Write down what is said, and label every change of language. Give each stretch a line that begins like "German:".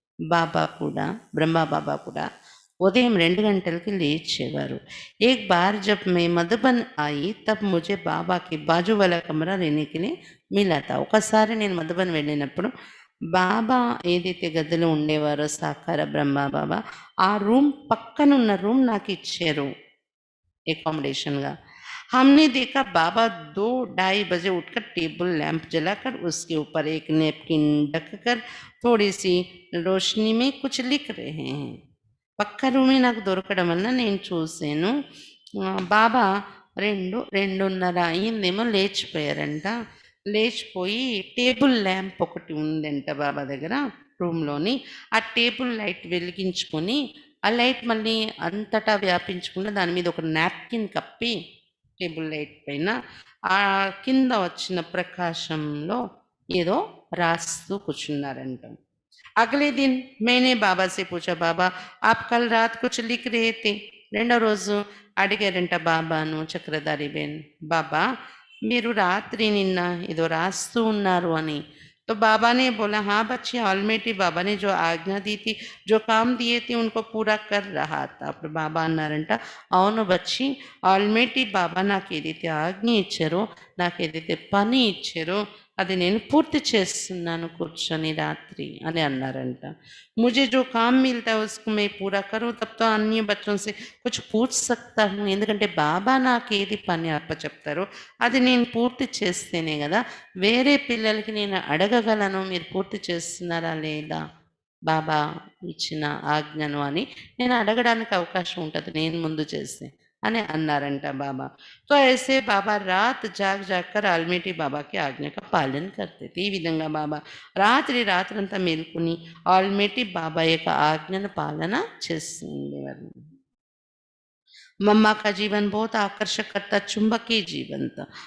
Telugu: బాబా కూడా, బ్రహ్మ బాబా కూడా ఉదయం 2 గంటలకి లేచేవారు.
Hindi: एक बार जब मैं मधुबन आई तब मुझे बाबा के बाजू वाला कमरा रहने के लिए मिला था.
Telugu: ఒకసారి నేను మధుబన్ వెళ్ళినప్పుడు బాబా ఏదైతే గదిలో ఉండేవారో సాకార బ్రహ్మ బాబా, ఆ రూమ్ పక్కనున్న రూమ్ నాకు ఇచ్చారు एकोमोडेशनगा.
Hindi: हमने देखा बाबा 2-2:30 बजे उठकर टेबल लैंप जलाकर उसके ऊपर एक नैपकिन ढककर थोड़ी सी रोशनी में कुछ लिख रहे हैं.
Telugu: పక్క రూమే నాకు దొరకడం వల్ల నేను చూసాను. బాబా 2:30 అయిందేమో లేచిపోయారంట. లేచిపోయి టేబుల్ ల్యాంప్ ఒకటి ఉందంట బాబా దగ్గర రూమ్లోని. ఆ టేబుల్ లైట్ వెలిగించుకొని, ఆ లైట్ మళ్ళీ అంతటా వ్యాపించకుండా దాని మీద ఒక నాప్కిన్ కప్పి టేబుల్ లైట్ పైన ఆ కింద వచ్చిన ప్రకాశంలో ఏదో రాస్తూ కూర్చున్నారంట.
Hindi: अगले दिन मैंने बाबा से पूछा, बाबा आप कल रात कुछ लिख रहे थे.
Telugu: రెండో రోజు అడిగారంట బాబాను చక్రధారి బేన్, బాబా మీరు రాత్రి నిన్న ఏదో రాస్తూ ఉన్నారు అని.
Hindi: तो बाबा ने बोला, हाँ बच्चे, ऑलमेटी बाबा ने जो आज्ञा दी थी, जो काम दिए थे उनको पूरा कर रहा था.
Telugu: అప్పుడు బాబా అన్నారంట, అవును బచ్చి, ఆల్మేటి బాబా నాకు ఏదైతే ఆజ్ఞ ఇచ్చారో, నాకు ఏదైతే పని ఇచ్చారో అది నేను పూర్తి చేస్తున్నాను కూర్చొని రాత్రి అని అన్నారంట.
Hindi: मुझे जो काम मिलता है उसको मैं पूरा करूँ, तब तो अन्य बच्चों से कुछ पूछ सकता हूँ.
Telugu: ఎందుకంటే బాబా నాకు ఏది పని అప్పచెప్తారో అది నేను పూర్తి చేస్తేనే కదా వేరే పిల్లలకి నేను అడగగలను, మీరు పూర్తి చేస్తున్నారా లేదా బాబా ఇచ్చిన ఆజ్ఞను అని నేను అడగడానికి అవకాశం ఉంటుంది నేను ముందు చేస్తే అని అన్నారంట బాబా.
Hindi: तो ऐसे बाबा रात जाग जाग कर आलमेटी बाबा की आज्ञा का पालन करते थे.
Telugu: ఈ విధంగా బాబా రాత్రంతా మేల్కొని ఆల్మేటి బాబా యొక్క ఆజ్ఞను పాలన చేస్తూ ఉండేవారు.
Hindi: मम्मा का जीवन बहुत आकर्षक था, चुंबकीय जीवन था.